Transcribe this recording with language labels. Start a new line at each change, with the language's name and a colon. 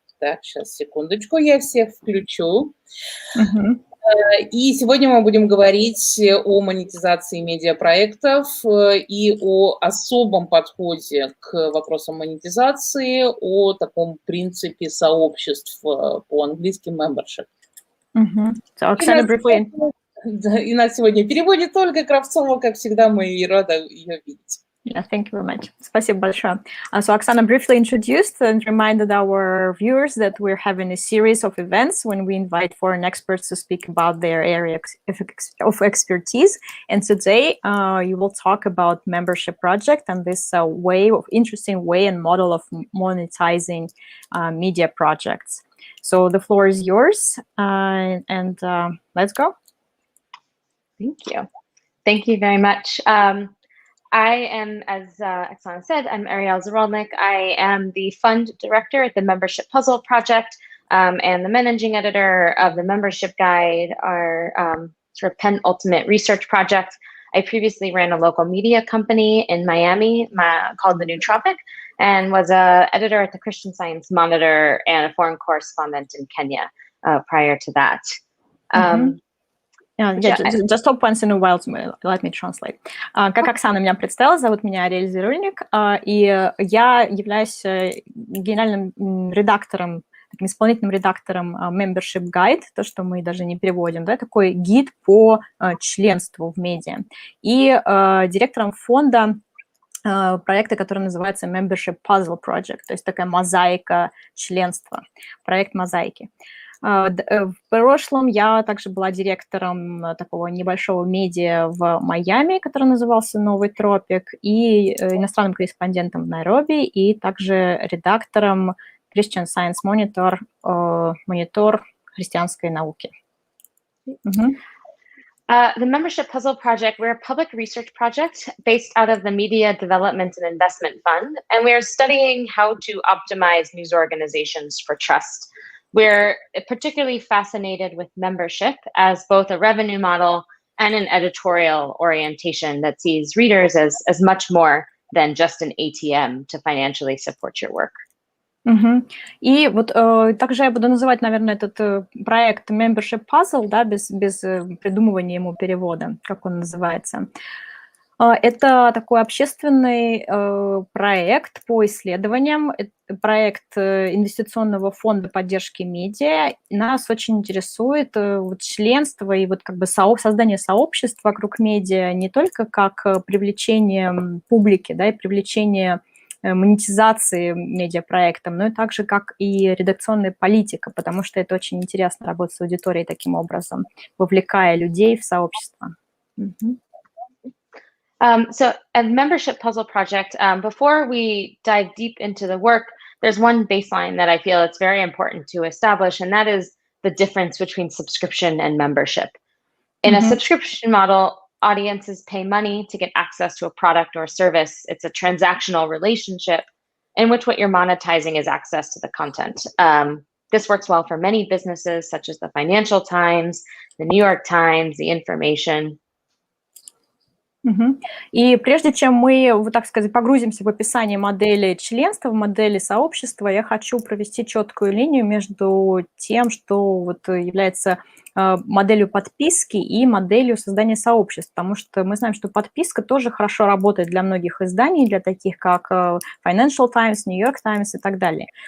Russian: Так, сейчас, секундочку, я всех включу. И сегодня мы будем говорить о монетизации медиапроектов и о особом подходе к вопросам монетизации, о таком принципе сообществ, по-английски membership.
English: So, Оксана briefly.
Russian: И нас сегодня переводит Ольга Кравцова, как всегда, мы рады ее видеть.
English: Yeah, thank you very much.
Russian: Спасибо большое.
English: So Oksana briefly introduced and reminded our viewers that we're having a series of events when we invite foreign experts to speak about their area of expertise. And today you will talk about membership project and this interesting way and model of monetizing media projects. So the floor is yours, and let's go. Thank you. Thank you very much. I am, as Oksana said, I'm Aриэль Zirульник. I am the fund director at the Membership Puzzle Project and the managing editor of the Membership Guide, our sort of penultimate research project. I previously ran a local media company in Miami called The New Tropic and was an editor at the Christian Science Monitor and a foreign correspondent in Kenya prior to that. Just stop once in a while, let me translate.
Russian: Как Оксана меня представила, зовут меня Ариэль Зирульник, и я являюсь генеральным редактором, таким исполнительным редактором Membership Guide, то, что мы даже не переводим, да, такой гид по членству в медиа, и директором фонда проекта, который называется Membership Puzzle Project, то есть такая мозаика членства, проект мозаики. В прошлом я также была директором такого небольшого медиа в Майами, который назывался «Новый тропик», и иностранным корреспондентом в Найроби, и также редактором Christian Science Monitor, монитор христианской науки.
English: The Membership Puzzle Project, we're a public research project based out of the Media Development and Investment Fund, and we're studying how to optimize news organizations for trust. We're particularly fascinated with membership as both a revenue model and an editorial orientation that sees readers as much more than just an ATM to financially support your work.
Russian: И вот также я буду называть, наверное, этот проект Membership Puzzle, да, без придумывания ему перевода, как он называется. Это такой общественный проект по исследованиям, проект инвестиционного фонда поддержки медиа. Нас очень интересует вот членство и вот как бы создание сообществ вокруг медиа не только как привлечение публики, да, и привлечение монетизации медиапроектом, но и также как и редакционная политика, потому что это очень интересно работать с аудиторией таким образом, вовлекая людей в сообщество.
English: So at Membership Puzzle Project, before we dive deep into the work, there's one baseline that I feel it's very important to establish, and that is the difference between subscription and membership. In a subscription model, audiences pay money to get access to a product or service. It's a transactional relationship in which what you're monetizing is access to the content. This works well for many businesses, such as the Financial Times, the New York Times, the Information.
Russian: И прежде чем мы, вот так сказать, погрузимся в описание модели членства, в модели сообщества, я хочу провести четкую линию между тем, что вот является моделью подписки и моделью создания сообществ, потому что мы знаем, что подписка тоже хорошо работает для многих изданий, для таких как Financial Times, New York Times и так далее.